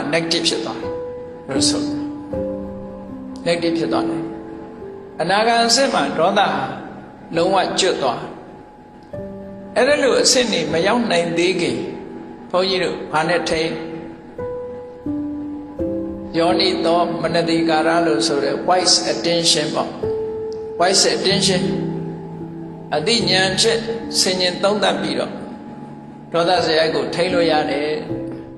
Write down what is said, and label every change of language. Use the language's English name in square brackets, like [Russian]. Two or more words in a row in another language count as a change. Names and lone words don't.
[Burmese] negative ဖြစ်သွားတယ်လို့ဆို negative ဖြစ်သွားတယ်အနာဂါအစစ်မှာဒေါသဟာလုံးဝကျွတ်သွားအဲ့ဒါလို့အစစ်နေမရောက်နိုင်သေးခင်ဘုန်းကြီးတို့ဘာနဲ့ထိန်ယောနိသောမနတိကာရလို့ဆိုတဲ့ [English] wise attention [Burmese] ပေါ့ [English] wise attention [Burmese] အသိဉာဏ်ဖြင့်ဆင်ញင်သုံးသပ်ပြီးတော့ဒေါသဇယိုက်ကိုထိန်းလို့ရတယ်